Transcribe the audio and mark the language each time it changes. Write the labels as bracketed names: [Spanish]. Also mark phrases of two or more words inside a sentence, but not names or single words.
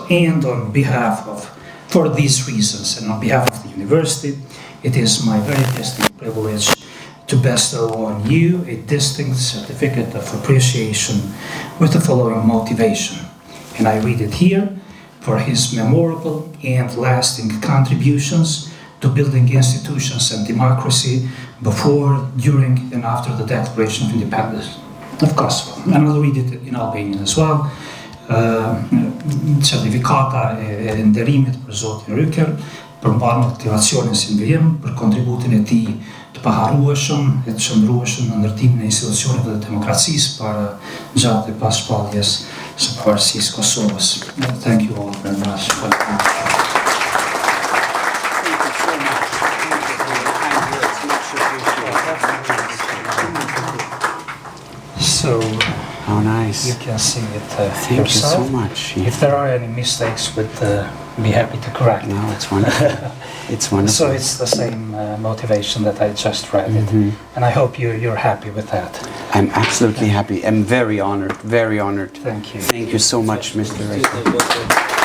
[English] And on behalf of, for these reasons, and on behalf of the university, it is my very distinct privilege to bestow on you a distinct certificate of appreciation with the following motivation. And I read it here: for his memorable and lasting contributions to building institutions and democracy before, during, and after the Declaration of Independence of Kosovo. And I'll read it in Albanian as well. [Albanian] Certifikata e nderimit për Zotin Rücker për mbarë motivacionin si ndërim, për kontributin e tij të paharrueshëm e të shndrueshëm në ndërtimin e institucioneve dhe demokracisë para gjatë e pas shpalljes së pavarësisë Kosovës. [English] Thank you all very much. So, oh, nice. You can see it Thank yourself. you so much. If there are any mistakes, we'd be happy to correct. No, it's wonderful. It's wonderful. So it's the same motivation that I just read it, and I hope you're happy with that. I'm absolutely happy. I'm very honored, very honored. Thank you. Thank you so much, Mr. Rücker.